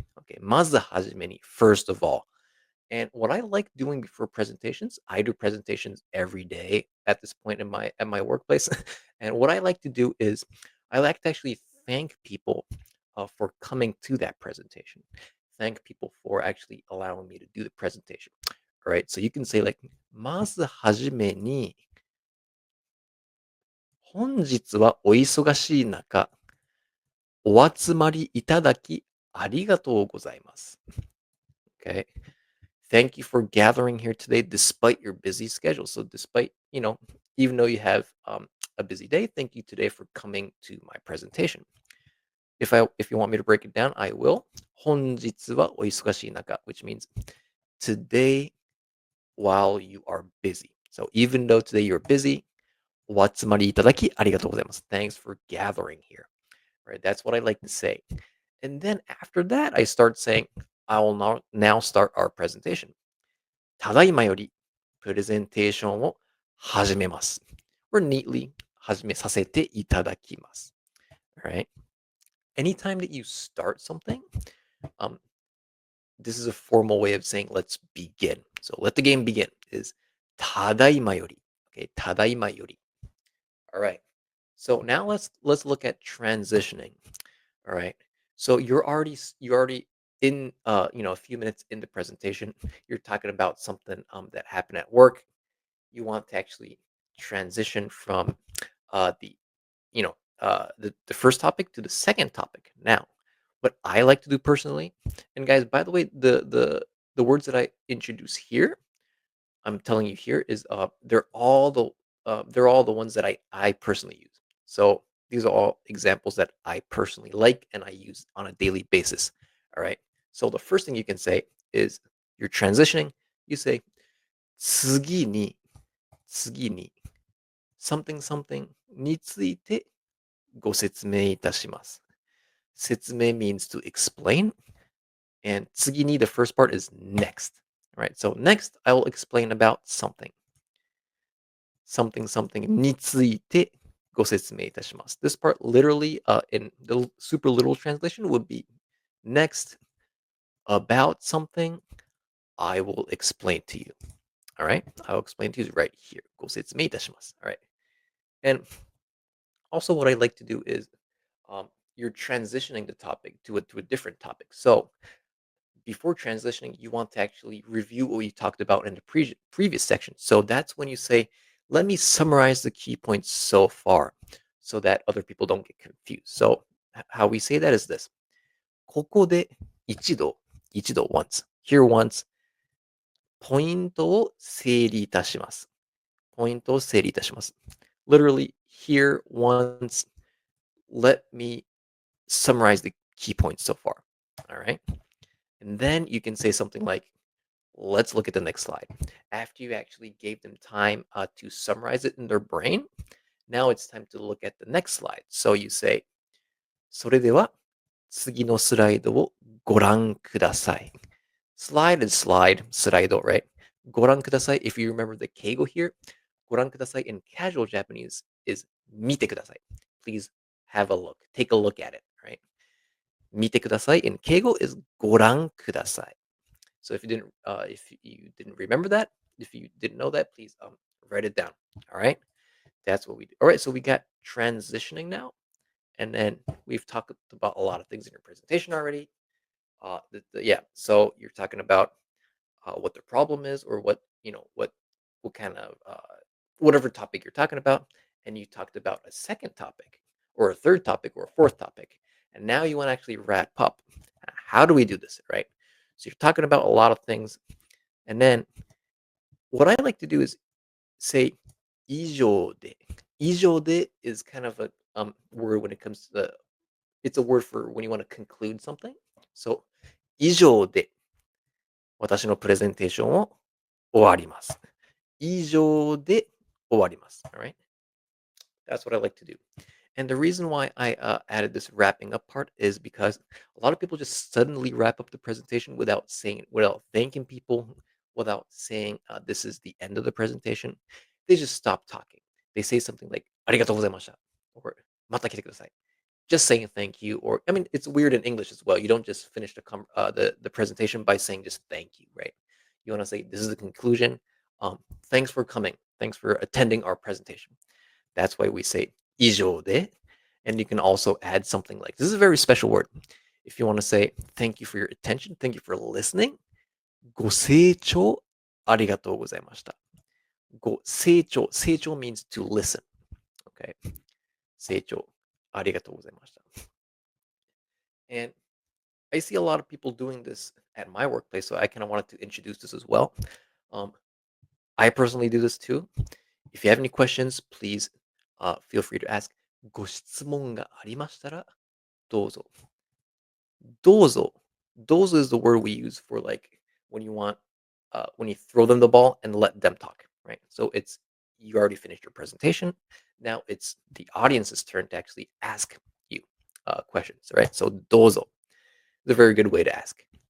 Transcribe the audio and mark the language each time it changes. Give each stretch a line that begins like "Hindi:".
English: Okay,
Japanese: まずはじめに,
English: first of all. And what I like doing before presentations, I do presentations every day at this point in my workplace. And what I like to do is I like to actually thank people for coming to that presentation. Thank people for actually allowing me to do the presentation. All right. So you can say like,
Japanese: まずはじめに、本日はお忙しい中、お集まりいただきありがとうございます。
English: Okay. Thank you for gathering here today despite your busy schedule. So despite, even though you have a busy day, thank you today for coming to my presentation. If you want me to break it down, I will.
Japanese: 本日はお忙しい中,
English: which means today while you are busy. So even though today you're busy,
Japanese: お集まりいただきありがとうございます.
English: Thanks for gathering here. Right? That's what I like to say. And then after that, I start saying, I will now start our presentation.
Japanese: ただいまよりプレゼンテーションを始めます。
English: or neatly
Japanese: 始めさせていただきます。
English: All right. Anytime that you start something, this is a formal way of saying let's begin. So let the game begin is
Japanese: ただいまより.
English: Okay,
Japanese: ただいまより.
English: All right. So now let's look at transitioning. All right. So you're already in a few minutes in the presentation. You're talking about something that happened at work. You want to actually transition from the the first topic to the second topic. Now, what I like to do personally, and guys, by the way, the words that I introduce here, I'm telling you here is they're all the ones that I personally use. So these are all examples that I personally like and I use on a daily basis. All right. So the first thing you can say is you're transitioning. You say
Japanese: 次に
English: something something
Japanese: についてご説明いたします。
English: 説明 means to explain, and 次に the first part is next. All right, so next I will explain about something. Something something
Japanese: についてご説明いたします。
English: This part literally in the super literal translation would be next about something I will explain to you. All right, I'll explain to you right here.
Japanese: ご説明いたします.
English: All right. And also what I like to do is you're transitioning the topic to a different topic. So before transitioning, you want to actually review what you talked about in the previous section. So that's when you say, let me summarize the key points so far so that other people don't get confused. So how we say that is this.
Japanese: ここで一度
English: once, here once,
Japanese: ポイントを整理いたします。ポイントを整理いたします。
English: Literally, here once, let me summarize the key points so far. All right. And then you can say something like, let's look at the next slide. After you actually gave them time to summarize it in their brain, now it's time to look at the next slide. So you say,
Japanese: それでは次のスライドをご覧ください.
English: Slide is slide, スライド, right?
Japanese: ご覧ください.
English: If you remember the keigo here, ご覧ください in casual Japanese is 見てください. Please have a look, take a look at it, right? 見てください in keigo is ご覧ください. So if you didn't remember that, if you didn't know that, please write it down. All right, that's what we do. All right, so we got transitioning now, and then we've talked about a lot of things in your presentation already. Yeah, so you're talking about what the problem is, or what what kind of whatever topic you're talking about, and you talked about a second topic, or a third topic, or a fourth topic, and now you want to actually wrap up. How do we do this, right? So you're talking about a lot of things, and then what I like to do is say 以上で. 以上で is kind of a word when it comes to it's a word for when you want to conclude something. So
Japanese: 以上で私のプレゼンテーションを終わります。以上で終わります.
English: All right? That's what I like to do. And the reason why I added this wrapping up part is because a lot of people just suddenly wrap up the presentation without thanking people, without saying this is the end of the presentation. They just stop talking. They say something like
Japanese: ありがとうございました
English: or
Japanese: また来てください.
English: Just saying thank you, or I mean, it's weird in English as well. You don't just finish the presentation by saying just thank you, right? You want to say this is the conclusion. Thanks for coming. Thanks for attending our presentation. That's why we say 以上で, and you can also add something like this is a very special word. If you want to say thank you for your attention, thank you for listening.
Japanese: ご清聴ありがとうございました.
English: ご清聴, 清聴 means to listen. Okay.
Japanese: 清聴ありがとうございました.
English: And I see a lot of people doing this at my workplace, so I kind of wanted to introduce this as well. I personally do this too. If you have any questions, please feel free to ask.
Japanese: ご質問がありましたらどうぞ. どうぞ.
English: どうぞ is the word we use for like when you throw them the ball and let them talk, right? So it's you already finished your presentation. Now it's the audience's turn to actually ask you questions, right? So どうぞ is a very good way to ask.